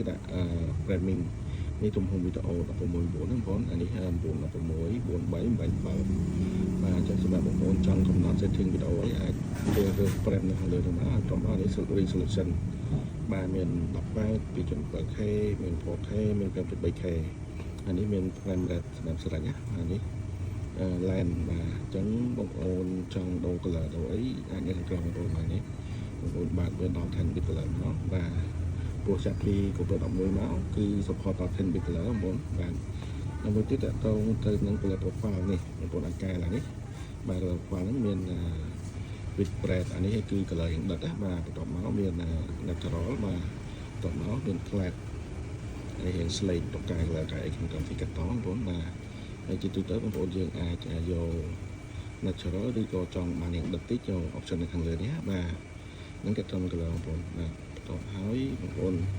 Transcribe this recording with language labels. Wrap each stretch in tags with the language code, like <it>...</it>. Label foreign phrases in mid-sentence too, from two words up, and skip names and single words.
<km>ដាក់ framing នេះទំហំវីដេអូ 16:9 បងប្អូនអានេះ 9:16 4:3 8:7 បាទអញ្ចឹងសម្រាប់បងប្អូនចង់កំណត់ setting វីដេអូអីអាចរើស frame នៅខាងលើទៅមកត្រង់នេះ resolution បាទមាន 18 2.7K មាន 4K មាន 5.3K អា នេះមាន</km> <en>frame rate</en> <km>សម្រាប់ស្រេចណាអានេះlens បាទអញ្ចឹងបងប្អូនចង់ដូរ color ដូរអីអាចនៅក្នុងបងប្អូននេះបងប្អូនបើកវាដល់ 10</km> <en>bit color</en> <km>មកបាទព្រោះចាប់ពី GoPro 11មកគឺ support ដល់ 10</km> <en>bit color</en> <km>បងប្អូនបាទហើយមួយទៀតតទៅនឹង</km> <en>color profile</en> <km>នេះបងប្អូនអាចកែឡើងនេះបាទ</km> <en>color profile</en> <km>ហ្នឹងមាន</km> <en>with bread</en> <km>អានេះគឺ color យ៉ាងដិតណាបាទបន្ទាប់មកមាន natural បាទបន្ទាប់មកមាន flat ហើយរៀង slate តុកកែ color កែអីក្នុងកម្មវិធីកាត់តបងប្អូនបាទហើយជាទូទៅបងប្អូនយើងអាចយក natural ឬក៏ចង់បានយ៉ាងដិតតិចយក option នៅខាងលើនេះបាទនឹងកាត់ត color បងប្អូនបាទបន្ទាប់ហើយបងប្អូន</km>